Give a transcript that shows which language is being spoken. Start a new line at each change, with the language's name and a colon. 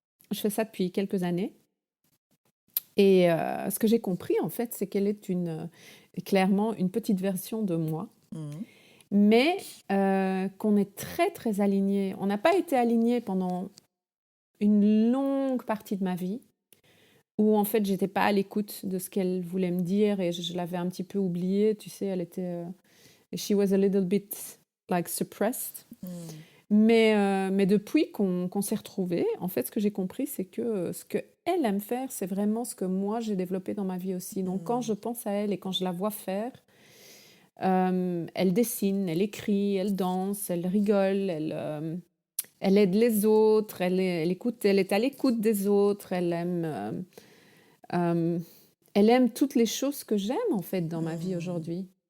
French: Je fais ça depuis quelques années. Et ce que j'ai compris, en fait, c'est qu'elle est clairement une petite version de moi, Hmm. mais qu'on est très, très alignés. On n'a pas été alignés pendant une longue partie de ma vie, où en fait, j'étais pas à l'écoute de ce qu'elle voulait me dire et je l'avais un petit peu oubliée. Tu sais, elle était...
English: she was a little bit like suppressed. Hmm.
French: Mais depuis qu'on s'est retrouvés, en fait, ce que j'ai compris, c'est que ce qu'elle aime faire, c'est vraiment ce que moi, j'ai développé dans ma vie aussi. Donc, quand je pense à elle et quand je la vois faire, elle dessine, elle écrit, elle danse, elle rigole, elle aide les autres, elle est à l'écoute des autres, elle aime toutes les choses que j'aime, en fait, dans ma vie aujourd'hui.